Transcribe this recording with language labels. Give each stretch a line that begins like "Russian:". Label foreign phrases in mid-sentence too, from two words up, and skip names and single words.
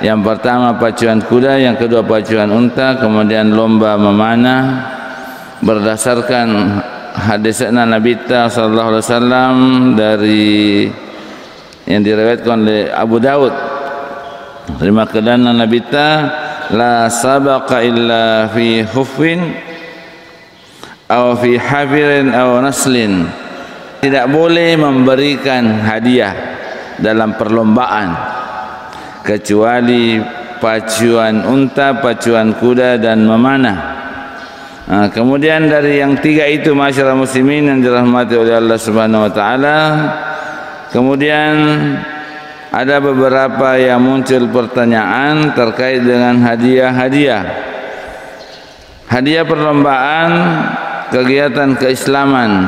Indonesian: Yang pertama pacuan kuda, yang kedua pacuan unta, kemudian lomba memanah. Berdasarkan hadisnya Nabi
Arabic: sallallahu alaihi wasallam
Indonesian: dari yang diriwayatkan oleh Abu Daud, terima kedana Nabi
Arabic: la sabaqa illa fi khufin aw fi hafirin aw naslin.
Indonesian: Tidak boleh memberikan hadiah dalam perlombaan kecuali pacuan unta, pacuan kuda dan memanah. Kemudian dari yang 3 itu, masyarakat muslimin yang dirahmati oleh Allah
Arabic: Subhanahu wa taala,
Indonesian: kemudian ada beberapa yang muncul pertanyaan terkait dengan hadiah perlombaan kegiatan keislaman.